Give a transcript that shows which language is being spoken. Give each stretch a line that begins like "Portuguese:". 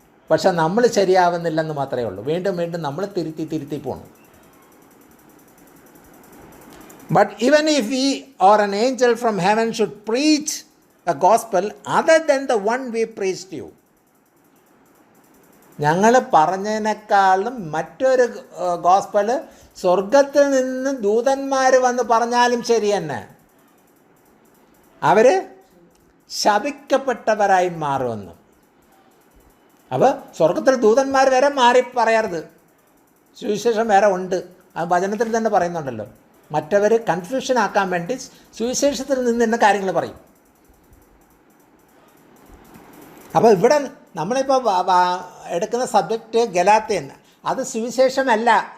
Malayalam: പക്ഷെ നമ്മൾ ശരിയാവുന്നില്ലെന്ന് മാത്രമേ ഉള്ളൂ. വീണ്ടും നമ്മൾ തിരുത്തി പോകണം.
English: But even if we or an angel from heaven should preach a gospel other than the one we preached you,
Malayalam: ഞങ്ങൾ പറഞ്ഞതിനേക്കാളും മറ്റൊരു ഗോസ്പൽ സ്വർഗത്തിൽ നിന്ന് ദൂതന്മാർ വന്ന് പറഞ്ഞാലും ശരി തന്നെ, അവർ ശപിക്കപ്പെട്ടവരായി മാറുമെന്ന്. അപ്പോൾ സ്വർഗത്തിൽ ദൂതന്മാർ വരെ മാറി പറയരുത്, സുവിശേഷം വേറെ ഉണ്ട്. അത് വചനത്തിൽ തന്നെ പറയുന്നുണ്ടല്ലോ. മറ്റവർ കൺഫ്യൂഷൻ ആക്കാൻ വേണ്ടി സുവിശേഷത്തിൽ നിന്ന് തന്നെ കാര്യങ്ങൾ പറയും. അപ്പോൾ ഇവിടെ നമ്മളിപ്പോൾ എടുക്കുന്ന സബ്ജക്റ്റ് ഗലാത്യൻ, അത് സുവിശേഷമല്ല.